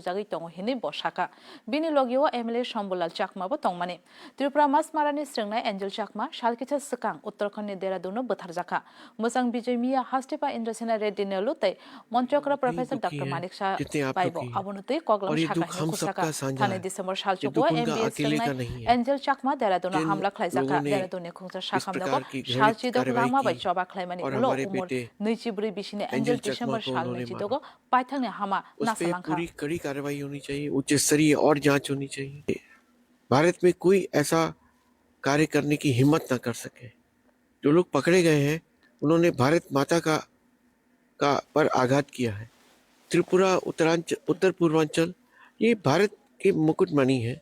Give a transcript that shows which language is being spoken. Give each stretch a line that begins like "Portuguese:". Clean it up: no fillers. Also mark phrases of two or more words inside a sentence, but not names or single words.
Kok Borok: जागै तंगु हिनि बसाका बिनि लगिव एमएलए शंभुलाल चाकमाबो तंगमानि त्रिपुरा मासमारानि स्रंनाय एंजल चाकमा सालकिथा सकां उत्तराखंडनि देहरादूननो बोथारजाखा मोजां विजय मिया हास्टेपा इंद्रसेना रेड्डी नेलुतै मन्त्रकरा प्रोफेसर डॉक्टर मानिक शाह बाइबो अबनुतै कगलम शाखा खुसाका थाने दिसंबर सालचुको एमबीएस स्रंनाय एंजल चाकमा देहरादूननो हमला खलायजाका देहरादूननि खुंसा शाखामनाबो सालचिदो लामा बाय चबा खलायमानि उलो उमर 24 बिसिने एंजल दिसंबर साल 22 पाइथांनि हामा नासलांखा
Hindi: पूरी कड़ी कार्रवाई होनी चाहिए, उच्च स्तरीय और जांच होनी चाहिए। भारत में कोई ऐसा कार्य करने की हिम्मत ना कर सके। जो लोग पकड़े गए हैं उन्होंने भारत माता का पर आघात किया है। त्रिपुरा, उत्तर पूर्वांचल ये भारत के मुकुटमणि है।